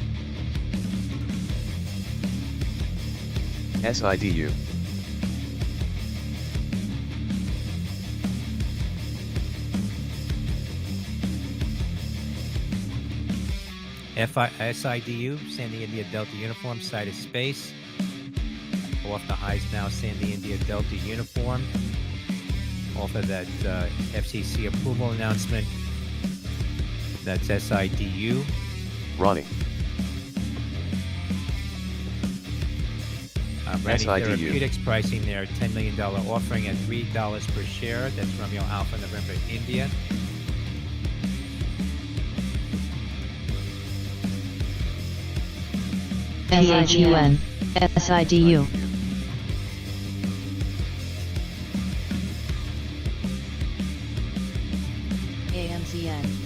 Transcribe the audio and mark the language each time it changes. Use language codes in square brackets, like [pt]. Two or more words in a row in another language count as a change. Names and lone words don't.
[en] SIDU. SIDU, Sandy India Delta Uniform, site of space. Off the highs now, Sandy India Delta Uniform. Off of that FCC approval announcement. That's SIDU. RANI. RANI SIDU. Therapeutics pricing their $10 million offering at $3 per share. That's Romeo Alpha November India. PHUN, SIDU. ANZN,